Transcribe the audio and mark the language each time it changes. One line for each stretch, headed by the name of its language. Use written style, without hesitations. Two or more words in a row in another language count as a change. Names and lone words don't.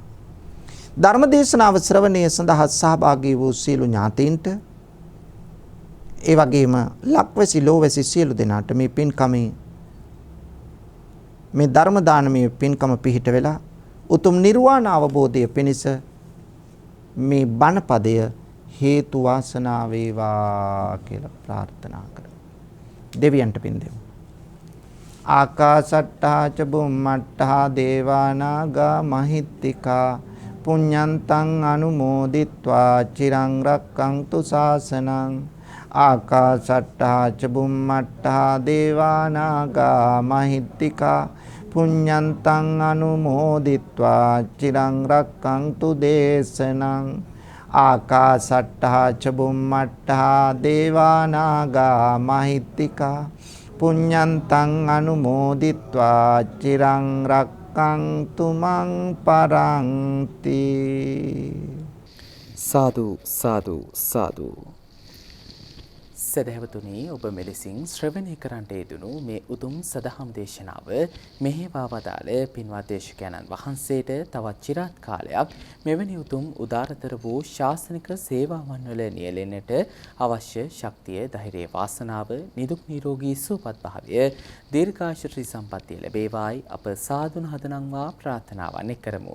Sinhala: ධර්ම දේශනාව ශ්‍රවණය සඳහා සහභාගී වූ සියලු ඥාතීන්ට ඒ වගේම ලක්වැසි ලෝවැසි සියලු දෙනාට මේ පින්කමේ මේ ධර්ම දානමය පින්කම පිහිට වෙලා උතුම් නිර්වාණ අවබෝධය පිණිස මේ බණ පදය හේතු වාසනා වේවා කියලා ප්‍රාර්ථනා කරමු. දෙවියන්ට පින් දෙමු.
Pali: ආකාසට්ටා ච බුම්මට්ටා දේවා නාග මහිත්‍තිකා පුඤ්ඤන්තං අනුමෝදිත්වා චිරං රක්ඛන්තු ශාසනං. ආකාසට්ටා ච බුම්මට්ටා දේවා නාග මහිත්‍තිකා පුඤ්ඤන්තං අනුමෝදිත්වා චිරං රක්ඛන්තු දේශනං. ආකාසට්ටා ච බුම්මට්ටා දේවා නාග මහිත්‍තිකා පුඤ්ඤන්තං අනුමෝදිත්වා චිරං රක්ඛන්තු මං පරන්ති. සාදු සාදු සාදු.
Sinhala: සදහැවතුනි, ඔබ මෙලෙසින් ශ්‍රවණය කරන්නට යෙදුණු මේ උතුම් සදහම් දේශනාව මෙහෙවා වදාළ පින්වත් දේශකයන්න් වහන්සේට තවත් চিරාත් කාලයක් මෙවැනි උතුම් උදාරතර වූ ශාසනික සේවාවන් වල නියැලෙන්නට අවශ්‍ය ශක්තිය, ධෛර්යය, වාසනාව, නිදුක් නිරෝගී සුවපත් භාවය, දීර්ඝායුෂ සම්පන්නිය ලැබේවායි අප සාදුන හදනම්වා ප්‍රාර්ථනාවන් කරමු.